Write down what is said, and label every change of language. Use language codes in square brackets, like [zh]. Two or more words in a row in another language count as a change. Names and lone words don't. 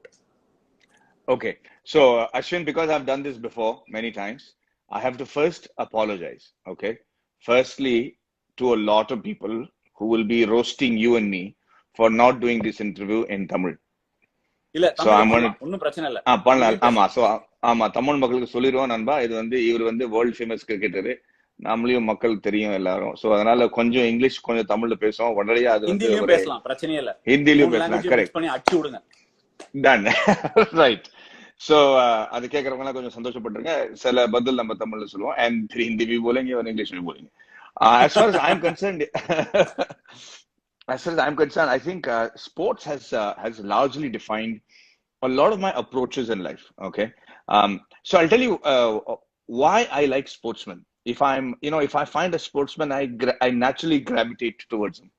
[en] Okay. So, Ashwin, because I've done this before many times, I have to first apologize. Okay. Firstly, to a lot of people who will be roasting you and me for not doing this interview in Tamil. So I'm going to [ta] தமிழ் மக்களுக்கு சொல்லிடுவோம் நண்பா. இவர் [en] world famous [ta] கிரிக்கெட்டரு, நம்மளையும் மக்கள் தெரியும் எல்லாரும். சோ அதனால கொஞ்சம் இங்கிலீஷ் கொஞ்சம் தமிழ்ல பேசுவோம். உடனடியா அது ஹிந்திலயும் பேசலாம், பிரச்சனையே இல்ல. ஹிந்திலயும் பேசலாம். கரெக்ட். பண்ணி அடிச்சு விடுங்க. [en] Done. Right. [ta] சோ அது கேட்கறவங்க எல்லாம் கொஞ்சம் சந்தோஷப்பட்டிருங்க. சில பதில் நம்ம தமிழ்ல சொல்லுவோம். [hi] And हिंदी भी बोलेंगे और इंग्लिश भी बोलेंगे. [en] As far as I'm concerned, I think sports has largely defined a lot of my approaches in life. Okay, so I'll tell you why I like sportsmen. If I find a sportsman, I naturally gravitate towards him.